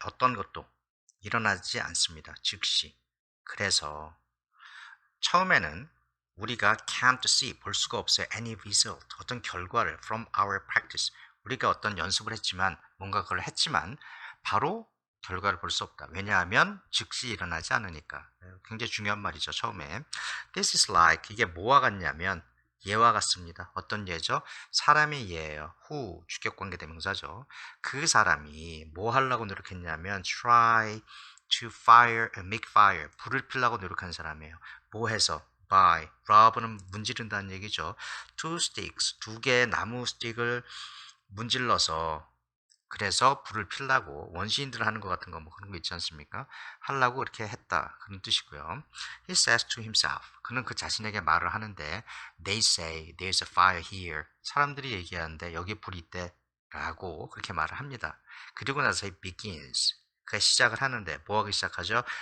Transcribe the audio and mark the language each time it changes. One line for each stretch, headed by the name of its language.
Korean: 어떤 것도 일어나지 않습니다. 즉시. 그래서 처음에는 우리가
English: can't see,
Korean: 볼 수가 없어요.
English: any result,
Korean: 어떤 결과를
English: from our practice.
Korean: 우리가 어떤 연습을 했지만, 뭔가 그걸 했지만 바로 결과를 볼 수 없다. 왜냐하면 즉시 일어나지 않으니까. 굉장히 중요한 말이죠. 처음에.
English: This is like,
Korean: 이게 뭐와 같냐면 예와 같습니다. 어떤 예죠? 사람의 예예요. who, 주격관계 대명사죠. 그 사람이 뭐 하려고 노력했냐면
English: try to fire, make fire,
Korean: 불을 피려고 노력한 사람이에요. 뭐 해서? by, rob는 문지른다는 얘기죠.
English: two sticks,
Korean: 두 개의 나무 스틱을 문질러서 그래서 불을 피려고 원시인들 하는 것 같은 거 뭐 그런 거 있지 않습니까? 하려고 이렇게 했다. 그런 뜻이고요.
English: He says to himself.
Korean: 그는 그 자신에게 말을 하는데
English: They say there's a fire here.
Korean: 사람들이 얘기하는데 여기 불이 있대. 라고 그렇게 말을 합니다. 그리고 나서
English: he begins.
Korean: 그가 시작을 하는데 뭐 하기 시작하죠?